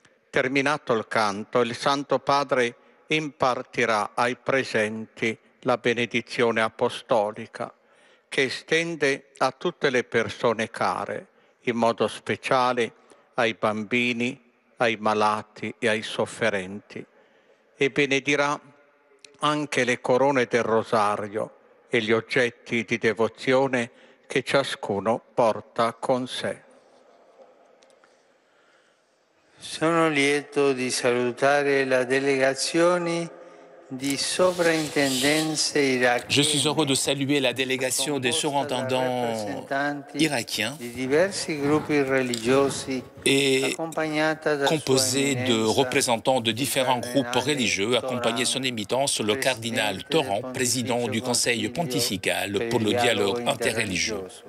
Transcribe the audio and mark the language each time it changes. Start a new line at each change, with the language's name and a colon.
Italian: Terminato il canto, il Santo Padre impartirà ai presenti la benedizione apostolica, che estende a tutte le persone care, in modo speciale ai bambini, ai malati e ai sofferenti, e benedirà anche le corone del rosario e gli oggetti di devozione che ciascuno porta con sé. Sono lieto di salutare la delegazione di sovrintendenze irakienne.
French: Je suis heureux de saluer la délégation des surintendants irakiens
Italian: di diversi gruppi religiosi
French: et composée de représentants de différents groupes religieux, accompagné son éminence le cardinal Torrent, président du Conseil pontifical pour le dialogue interreligieux.